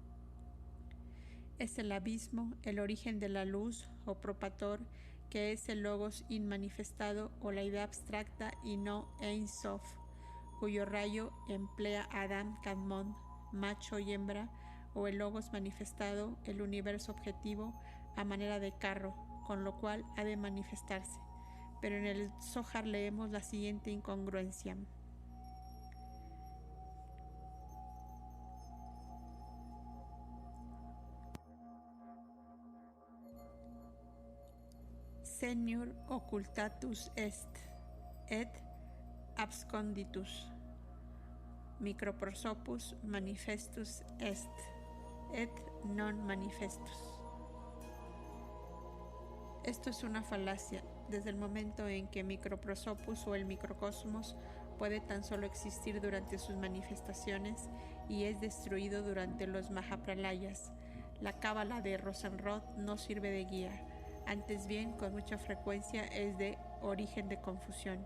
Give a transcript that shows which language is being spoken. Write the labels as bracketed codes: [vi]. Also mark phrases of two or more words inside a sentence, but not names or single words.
[es] Es el abismo, el origen de la luz o Propator, que es el logos inmanifestado o la idea abstracta y no Ein Sof, cuyo rayo emplea Adam Kadmon, macho y hembra, o el logos manifestado, el universo objetivo, a manera de carro, con lo cual ha de manifestarse. Pero en el Zohar leemos la siguiente incongruencia. [la] Senior occultatus est, et absconditus, microprosopus manifestus est, et non manifestus. [es] Esto es una falacia, desde el momento en que microprosopus o el microcosmos puede tan solo existir durante sus manifestaciones y es destruido durante los Mahapralayas. La cábala de Rosenroth no sirve de guía, antes bien con mucha frecuencia es de origen de confusión.